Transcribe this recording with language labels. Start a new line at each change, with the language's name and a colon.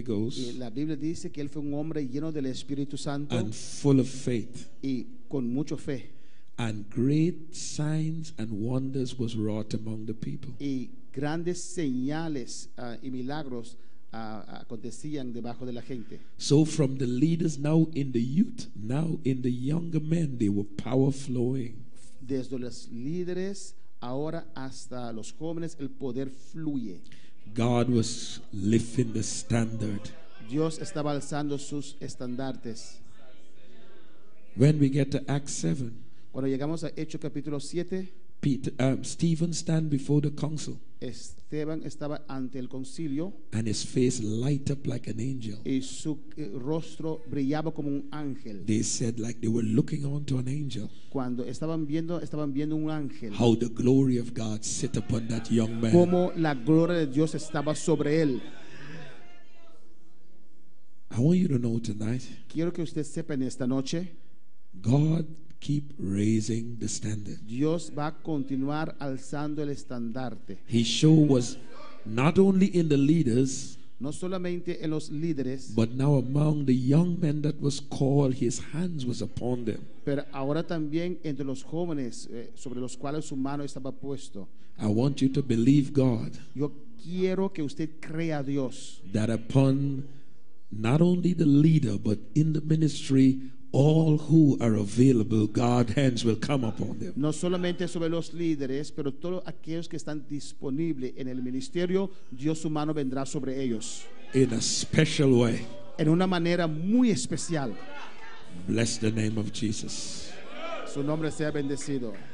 Spanish: Y
English: Ghost
Spanish: la Biblia dice que él fue un hombre lleno del Espíritu Santo
English: and full of faith.
Spanish: y con mucho fe.
English: And great signs and wonders was wrought among the people.
Spanish: Y grandes señales y milagros acontecían debajo de la gente.
English: So from the leaders now in the youth, now in the younger men, they were power flowing.
Spanish: Desde los líderes ahora hasta los jóvenes el poder fluye.
English: God was lifting the standard.
Spanish: Dios estaba alzando sus estandartes.
English: When we get to Acts 7,
Spanish: Cuando llegamos a Hechos capítulo 7,
English: Stephen stand before the council,
Spanish: Esteban estaba ante el concilio
English: and his face light up like an angel.
Spanish: y su rostro brillaba como un ángel.
English: They said like they were looking onto an angel.
Spanish: Cuando estaban viendo un ángel.
English: How the glory of God sit upon that young man.
Spanish: Como la gloria de Dios estaba sobre él.
English: I want you to know tonight,
Spanish: Quiero que usted sepa en esta noche,
English: God keep raising the standard.
Spanish: Dios va a continuar alzando el estandarte.
English: His show was not only in the leaders,
Spanish: No solamente en los líderes,
English: but now among the young men that was called, his hands was upon them.
Spanish: pero ahora también entre los jóvenes sobre los cuales su mano estaba puesto.
English: I want you to believe God
Spanish: Yo quiero que usted crea a Dios
English: that upon not only the leader, but in the ministry, all who are available, God's hands will come upon them.
Spanish: no solamente sobre los líderes, pero todos aquellos que están disponibles en el ministerio, Dios su mano vendrá sobre ellos
English: In a special way.
Spanish: en una manera muy especial.
English: Bless the name of Jesus.
Spanish: Su nombre sea bendecido.